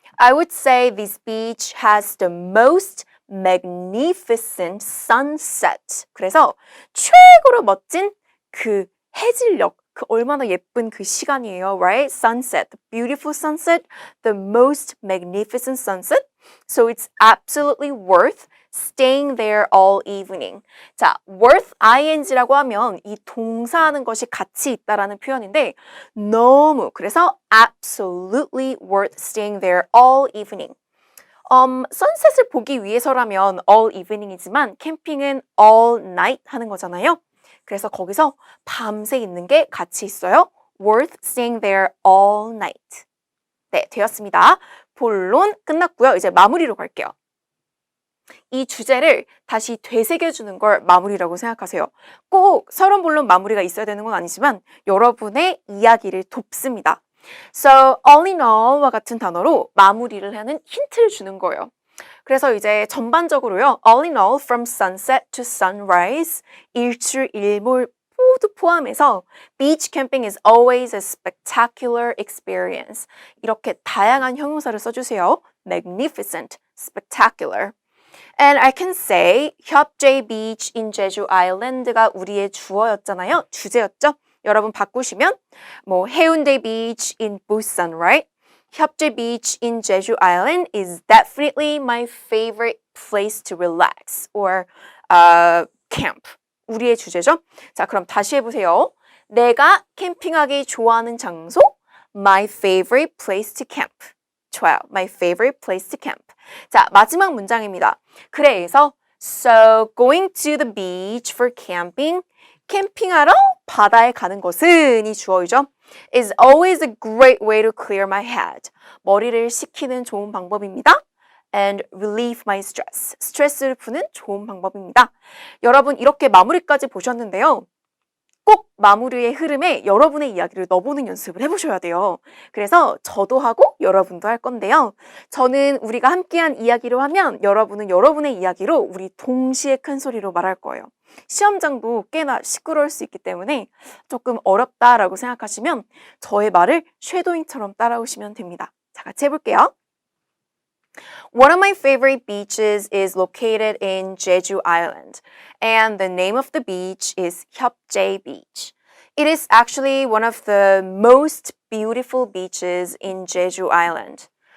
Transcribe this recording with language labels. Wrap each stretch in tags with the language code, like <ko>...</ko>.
<en>I would say this beach has the most magnificent sunset.</en> <ko>그래서 최고로 멋진 그 해질녘, 그 얼마나 예쁜 그 시간이에요, right?</ko> <en>Sunset, the beautiful sunset, the most magnificent sunset. So it's absolutely worth staying there all evening.</en> <ko>자, worth ing라고 하면 이 동사하는 것이 같이 있다라는 표현인데 너무 그래서</ko> <en>absolutely worth staying there all evening.</en> <ko>선셋을 보기 위해서라면</ko> <en>all evening</en> <ko>이지만 캠핑은</ko> <en>all night</en> <ko>하는 거잖아요. 그래서 거기서 밤새 있는 게 같이 있어요.</ko> <en>worth staying there all night.</en> <ko>네, 되었습니다. 본론 끝났고요. 이제 마무리로 갈게요. 이 주제를 다시 되새겨주는 걸 마무리라고 생각하세요. 꼭 서론 본론 마무리가 있어야 되는 건 아니지만 여러분의 이야기를 돕습니다. So, all in all와 같은 단어로 마무리를 하는 힌트를 주는 거예요. 그래서 이제 전반적으로요.</ko> <en>All in all, from sunset to sunrise,</en> <ko>일출, 일몰 모두 포함해서</ko> <en>beach camping is always a spectacular experience.</en> <ko>이렇게 다양한 형용사를 써주세요.</ko> <en>Magnificent, spectacular. And I can say 협재 beach in 제주 아일랜드가</en> <ko>우리의 주어였잖아요. 주제였죠. 여러분 바꾸시면 뭐 해운대</ko> <en>beach in Busan, right? 협재 beach in 제주 island is definitely my favorite place to relax or camp.</en> <ko>우리의 주제죠. 자, 그럼 다시 해보세요. 내가 캠핑하기 좋아하는 장소</ko> <en>my favorite place to camp.</en> <ko>좋아요.</ko> <en>My favorite place to camp.</en> <ko>자, 마지막 문장입니다. 그래서</ko> <en>so going to the beach for camping</en> <ko>캠핑하러 바다에 가는 것은 이 주어이죠.</ko> <en>is always a great way to clear my head.</en> <ko>머리를 식히는 좋은 방법입니다.</ko> <en>and relieve my stress.</en> <ko>스트레스를 푸는 좋은 방법입니다. 여러분 이렇게 마무리까지 보셨는데요. 꼭 마무리의 흐름에 여러분의 이야기를 넣어보는 연습을 해보셔야 돼요. 그래서 저도 하고 여러분도 할 건데요. 저는 우리가 함께한 이야기로 하면 여러분은 여러분의 이야기로 우리 동시에 큰 소리로 말할 거예요. 시험장도 꽤나 시끄러울 수 있기 때문에 조금 어렵다라고 생각하시면 저의 말을 쉐도잉처럼 따라오시면 됩니다. 자, 같이 해볼게요.</ko> <en>One of my favorite beaches is located in Jeju Island, and the name of the beach is Hyupjae Beach. It is actually one of the most beautiful beaches in Jeju Island.</en>